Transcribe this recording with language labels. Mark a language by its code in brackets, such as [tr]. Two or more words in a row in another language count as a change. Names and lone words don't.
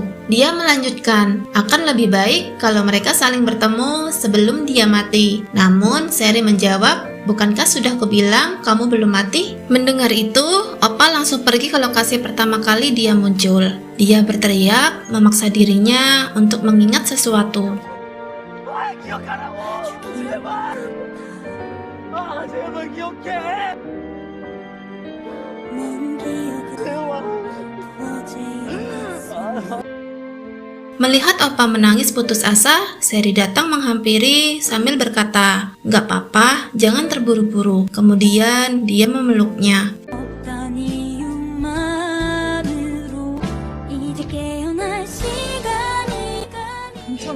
[id] Dia melanjutkan, akan lebih baik kalau mereka saling bertemu sebelum dia mati. Namun Seri menjawab Bukankah sudah kubilang kamu belum mati? Mendengar itu, Opa langsung pergi ke lokasi pertama kali dia muncul. Dia berteriak, memaksa dirinya untuk mengingat sesuatu. [ko] 기억하라고. 제발. 제발 기억해. [id] Melihat Opa menangis putus asa, Seri datang menghampiri sambil berkata, "Gak apa-apa, jangan terburu-buru." Kemudian dia memeluknya. [ko] 괜찮아.